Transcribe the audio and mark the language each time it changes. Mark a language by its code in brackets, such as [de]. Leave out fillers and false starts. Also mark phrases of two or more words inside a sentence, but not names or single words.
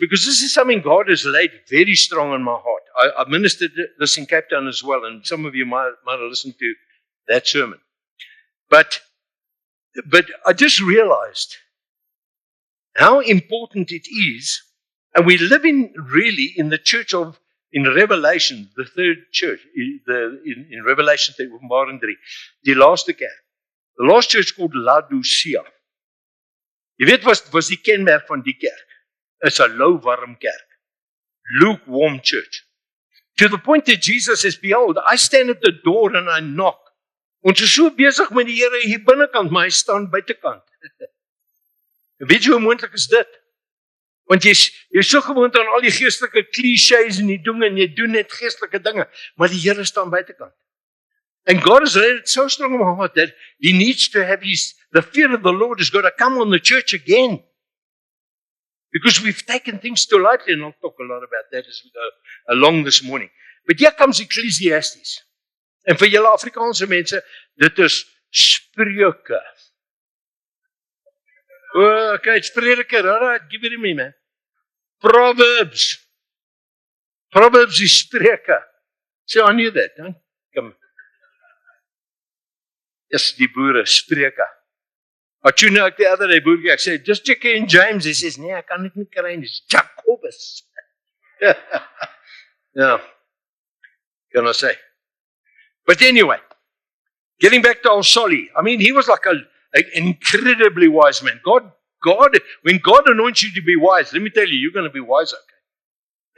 [en] Because this is something God has laid very strong on my heart. I ministered this in Cape Town as well, and some of you might have listened to that sermon. But I just realized how important it is, and we live in the church of, in Revelation, the third church, in Revelation, [af] Openbaring 3, die laaste kerk. [en] The last church called Laodicea. [af] Jy weet wat was die kenmerk van die kerk? Is 'n lou warm kerk. [en] Lukewarm church. To the point that Jesus says, behold, I stand at the door and I knock. [af] Ons is so besig met die Here hier binnekant, maar hy staan buitekant. Weet jy hoe moontlik is dit? Want jy's so gewoond aan al die geestelike clichés en die dinge, en jy doen net geestelike dinge, maar die Here staan buitekant. [en] And God has laid it so strong in my heart that He needs to have the fear of the Lord has got to come on the church again. Because we've taken things too lightly, and I'll talk a lot about that as we go along this morning. But here comes Ecclesiastes. [af] En vir julle Afrikaanse mense, dit is Spreuke. [en] Oh, okay, it's Prediker. All right, give it to me, man. Proverbs. Proverbs is Spreuke. So I knew that. Huh? Come. Yes, [af] die boere, Spreuke. [en] I tune out the other day, [af] boertjie, ek sê, [en] just check in James. He says, [af] nee, ek kan dit nie kry nie. [en] It's Jacobus. Yeah. Can I say? But anyway, getting back to Solly, I mean, he was like an incredibly wise man. God, when God anoints you to be wise, let me tell you, you're going to be wise, okay?